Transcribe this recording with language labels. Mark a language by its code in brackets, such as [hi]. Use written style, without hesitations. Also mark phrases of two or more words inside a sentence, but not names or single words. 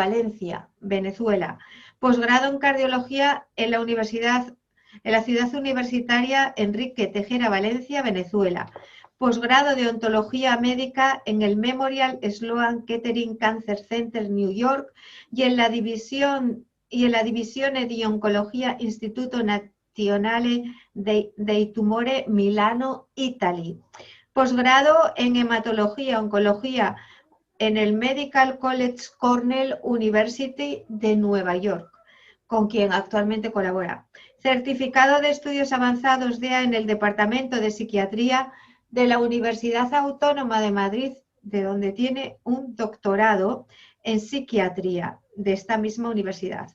[es] Valencia, Venezuela, posgrado en Cardiología en la Ciudad Universitaria Enrique Tejera, Valencia, Venezuela, posgrado de Ontología Médica en el Memorial Sloan Kettering Cancer Center, New York, y en la Divisione di Oncología Instituto Nazionale dei Tumori, Milano, Italia. Posgrado en Hematología Oncología en el Medical College Cornell University de Nueva York, con quien actualmente colabora. Certificado de Estudios Avanzados DEA en el Departamento de Psiquiatría de la Universidad Autónoma de Madrid, de donde tiene un doctorado en psiquiatría de esta misma universidad.